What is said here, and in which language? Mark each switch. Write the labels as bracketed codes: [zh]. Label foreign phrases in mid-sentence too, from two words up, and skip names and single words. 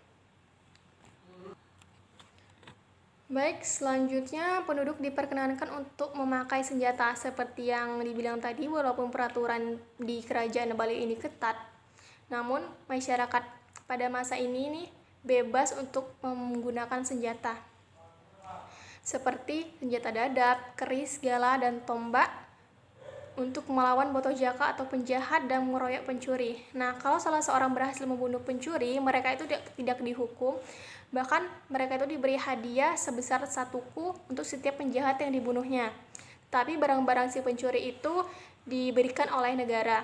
[id] Baik, selanjutnya penduduk diperkenankan untuk memakai senjata seperti yang dibilang tadi. Walaupun peraturan di Kerajaan Bali ini ketat, namun masyarakat pada masa ini nih bebas untuk menggunakan senjata seperti senjata dadap, keris, gala, dan tombak untuk melawan Botojaka atau penjahat dan mengeroyok pencuri. Nah, kalau salah seorang berhasil membunuh pencuri, mereka itu tidak dihukum, bahkan mereka itu diberi hadiah sebesar 1 ku untuk setiap penjahat yang dibunuhnya. Tapi barang-barang si pencuri itu diberikan oleh negara.